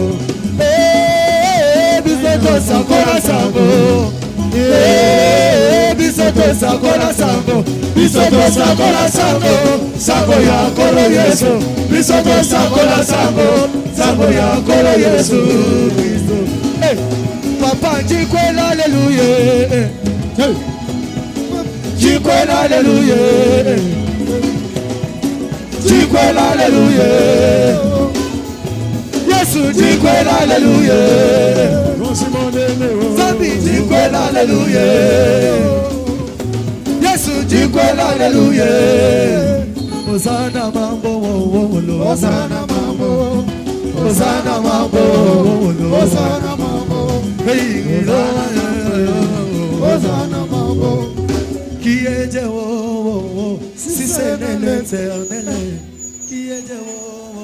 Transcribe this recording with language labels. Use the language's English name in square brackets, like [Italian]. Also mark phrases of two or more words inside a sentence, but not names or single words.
[Lingala] Bisoto sakola sango Bisoto sakola sango, bisoto sakola sango, sango ya kolo yeso. Bisoto sakola sango, sango ya kolo yeso. Papa jikwela haleluya, jikwela haleluya, jikwela haleluya, Yesu jikwela hallelujah. Zambi jikwela hallelujah. Yesu jikwela hallelujah. Hosanna mambo Hosanna mambo Hosanna mambo Hosanna mambo Hosanna mambo [French] Qui est Jéhovah si c'est l'éternel. Qui est Jéhovah